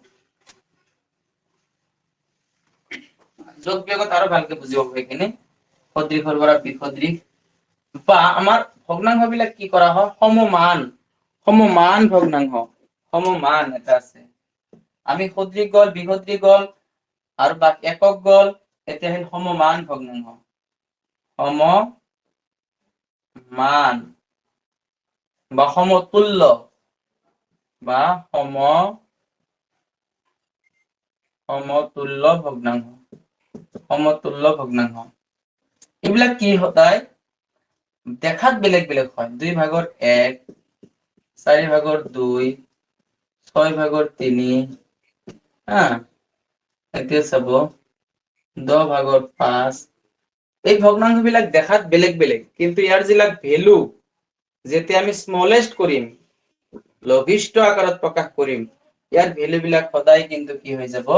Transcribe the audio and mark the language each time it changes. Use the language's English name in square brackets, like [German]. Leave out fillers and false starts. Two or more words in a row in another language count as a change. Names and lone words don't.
[Assamese] যোগ বিয়োগত আৰু ভালকে বুজিব সেইখিনি। সদৃশৰ পৰা বিসদৃশ বা আমাৰ ভগ্নাংশ বিলাক কি কৰা হয়? সমমান। সমমান ভগ্নাংশ। সমমান এটা আছে। আমি সদৃশ গল, বিসদৃশ গল আৰু বাকী একক গল, এতিয়া আহিল সমমান ভগ্নাংশ। সমমান বা সমতুল্য বা সমতুল্য ভগ্নাংশ। সমতুল্য ভগ্নাংশ। এইবিলাক কি সদায় দেখাত বেলেগ বেলেগ হয়। 2 ভাগৰ 1, 4 ভাগৰ 2, 6 ভাগৰ 3, এতিয়া চাব 10 ভাগৰ 5। এই ভগ্নাংশ বিলাক দেখাত বেলেগ বেলেগ, কিন্তু ইয়াৰ যিবিলাক ভ্যালু যেতিয়া আমি স্মলেষ্ট কৰিম, লঘিষ্ঠ আকাৰত প্ৰকাশ কৰিম, ইয়াৰ ভ্যালু বিলাক সদায় কিন্তু কি হৈ যাব?